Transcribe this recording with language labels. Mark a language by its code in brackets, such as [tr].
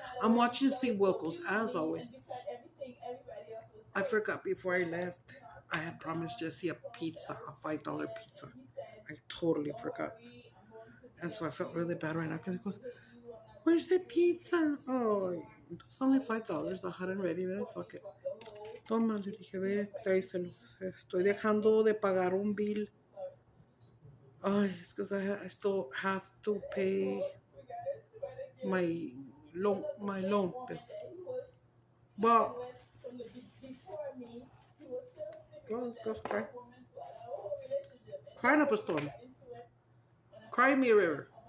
[en] I'm watching Steve Wilkos, as always. I forgot before I left, I had promised Jesse a pizza, a $5 pizza. I totally forgot. And so I felt really bad right now because he goes, where's the pizza? Oh, it's only $5. I hadn't ready there. Fuck it. [es] Toma, le dije, ve, tráiselo. Estoy dejando de pagar un bill. [en] Oh, it's because I still have to pay my loan bill. Well, go cry. Cry up a storm. Cry me a river.